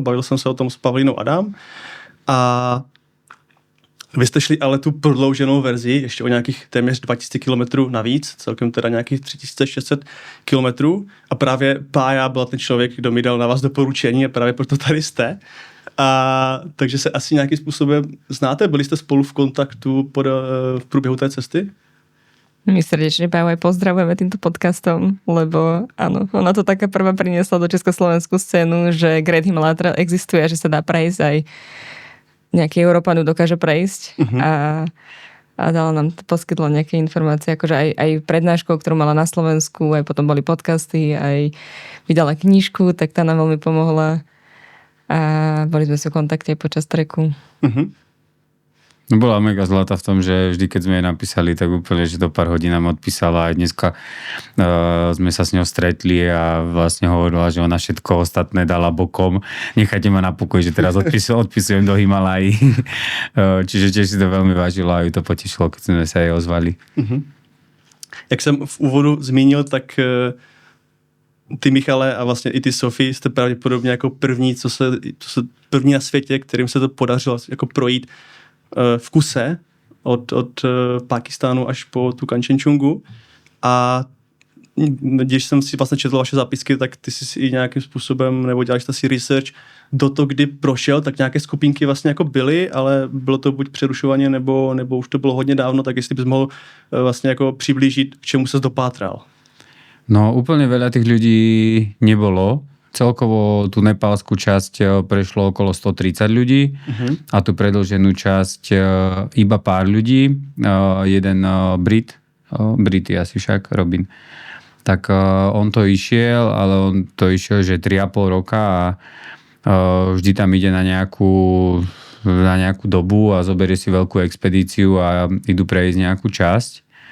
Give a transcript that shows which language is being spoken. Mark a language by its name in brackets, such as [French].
[Czech] Bavil jsem se o tom s Pavlínou Adam. A vy jste šli ale tu prodlouženou verzi, ještě o nějakých téměř 2000 km navíc, celkem teda nějakých 3600 km. A právě Pája byla ten člověk, kdo mi dal na vás doporučení a právě proto tady jste. Takže se asi nějakým způsobem znáte? Byli jste spolu v kontaktu v průběhu té cesty? [Slovak] My srdečne Páju aj pozdravujeme týmto podcastom, lebo áno, ona to taká prvá priniesla do československú scénu, že Great Himalaya Trail existuje a že sa dá prejsť aj nejaký Európanu dokáže prejsť a dala nám, poskytla nejaké informácie, akože aj prednáškou, ktorú mala na Slovensku, aj potom boli podcasty, aj vydala knižku, tak tá nám veľmi pomohla a boli sme si v kontakte aj počas treku. No bola mega zlatá v tom, že vždy, keď sme jej napísali, tak úplne, že do pár hodín nám odpísala. Aj dneska sme sa s ňou stretli a vlastne hovorila, že ona všetko ostatné dala bokom. Nechajte ma na pokoj, že teraz odpisujem do Himalají. Čiže tiež si to veľmi vážila a ju to potešilo, keď sme sa jej ozvali. [Czech] Jak jsem v úvodu zmínil, tak ty, Michale, a vlastně i ty, Sofie, jste pravděpodobně jako první, co se první na světě, kterým se to podařilo jako projít v kuse od Pákistánu až po tu Kanchenjungu. A když jsem si vlastně četl vaše zápisky, tak ty jsi si i nějakým způsobem, nebo dělali jste si research do toho, kdy prošel, tak nějaké skupinky vlastně jako byly, ale bylo to buď přerušovaně, nebo už to bylo hodně dávno, tak jestli bys mohl vlastně jako přiblížit, k čemu ses dopátral. [Slovak] No úplne veľa tých ľudí nebolo. Celkovo tú nepálskú časť prešlo okolo 130 ľudí a tú predĺženú časť iba pár ľudí. Jeden Brit je asi však, Robin. Tak on to išiel, ale on to išiel, že 3,5 roka a vždy tam ide na nejakú dobu a zoberie si veľkú expedíciu a idú prejsť nejakú časť.